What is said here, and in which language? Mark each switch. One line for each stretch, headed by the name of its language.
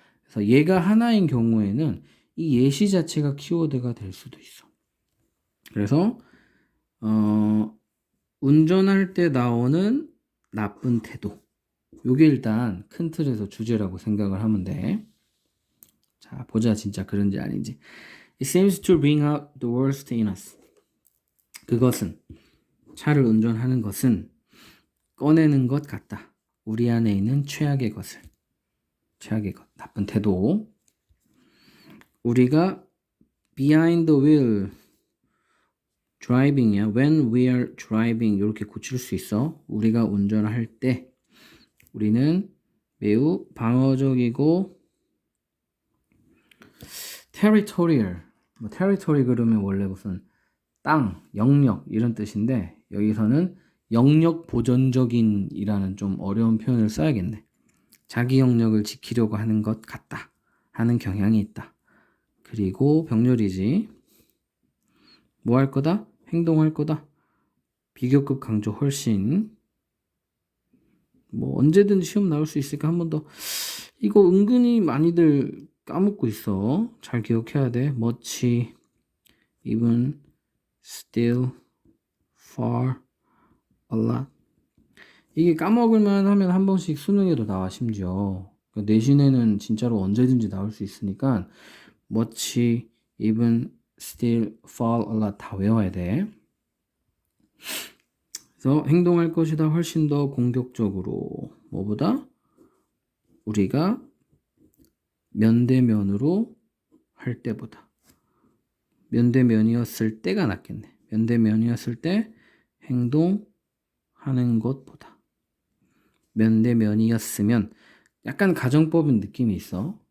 Korean: 그래서 얘가 하나인 경우에는 이 예시 자체가 키워드가 될 수도 있어. 그래서 운전할 때 나오는 나쁜 태도. 요게 일단 큰 틀에서 주제라고 생각을 하면 돼. 자, 보자 진짜 그런지 아닌지.
English: It seems to bring out the worst in us.
Korean: 그것은 차를 운전하는 것은 꺼내는 것 같다. 우리 안에 있는 최악의 것을. 최악의 것. 나쁜 태도. 우리가
English: behind the wheel driving
Korean: 이야.
English: When we are driving
Korean: 이렇게 고칠 수 있어. 우리가 운전할 때 우리는 매우 방어적이고 territorial. 뭐 territory 그러면 원래 무슨 땅, 영역 이런 뜻인데 여기서는 영역 보전적인이라는 좀 어려운 표현을 써야겠네. 자기 영역을 지키려고 하는 것 같다. 하는 경향이 있다. 그리고 병렬이지. 뭐 할 거다? 행동할 거다. 비교급 강조 훨씬. 뭐 언제든지 시험 나올 수 있으니까 한 번 더. 이거 은근히 많이들 까먹고 있어. 잘 기억해야 돼.
English: much, even, still, far, a lot.
Korean: 이게 까먹을만 하면 한 번씩 수능에도 나와 심지어. 그러니까 내신에는 진짜로 언제든지 나올 수 있으니까 much,
English: even, still, fall a lot
Korean: 다 외워야 돼. 그래서 행동할 것이다 훨씬 더 공격적으로 뭐보다 우리가 면대면으로 할 때보다 면대면이었을 때가 낫겠네. 면대면이었을 때 행동하는 것보다 면대면이었으면 약간 가정법인 느낌이 있어.